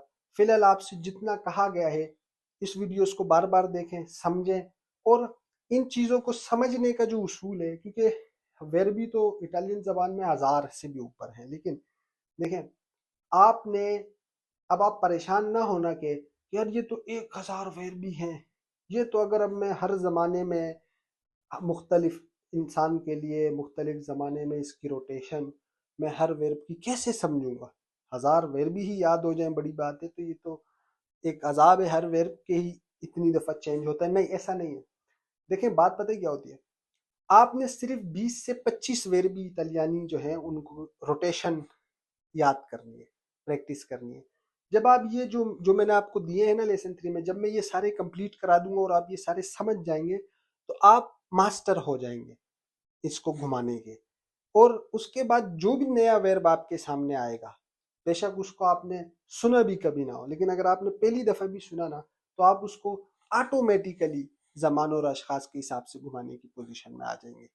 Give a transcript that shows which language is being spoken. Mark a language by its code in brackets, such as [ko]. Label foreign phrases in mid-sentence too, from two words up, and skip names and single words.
[ur] فی الحال آپ سے جتنا کہا گیا ہے، اس ویڈیوز کو بار بار دیکھیں، سمجھیں، اور ان چیزوں کو سمجھنے کا جو اصول ہے، کیونکہ وربی تو اٹالین زبان میں 1000 سے بھی اوپر ہے، لیکن دیکھیں آپ نے، اب آپ پریشان نہ ہونا کہ یار یہ تو 1000 وربی ہیں، یہ تو اگر اب میں ہر زمانے میں مختلف انسان کے لیے مختلف زمانے میں اس کی روٹیشن میں ہر ورب کی کیسے سمجھوں گا. 1000 verb ہی یاد ہو جائیں بڑی بات ہے، تو یہ تو ایک عذاب ہے ہر verb کے ہی اتنی دفعہ چینج ہوتا ہے. نہیں، ایسا نہیں ہے. دیکھیں بات پتہ کیا ہوتی ہے، آپ نے صرف 20 سے 25 [it] verbi italiani [ur] جو ہیں ان کو روٹیشن یاد کرنی ہے، پریکٹس کرنی ہے. جب آپ یہ جو میں نے آپ کو دیے ہیں نا لیسن 3 میں، جب میں یہ سارے کمپلیٹ کرا دوں گا اور آپ یہ سارے سمجھ جائیں گے تو آپ ماسٹر ہو جائیں گے اس کو گھمانے کے. اور اس کے بعد جو بھی نیا ویرب آپ کے سامنے آئے گا، بے شک اس کو آپ نے سنا بھی کبھی نہ ہو، لیکن اگر آپ نے پہلی دفعہ بھی سنا نا تو آپ اس کو آٹومیٹیکلی زمان اور اشخاص کے حساب سے گھمانے کی پوزیشن میں آ جائیں گے.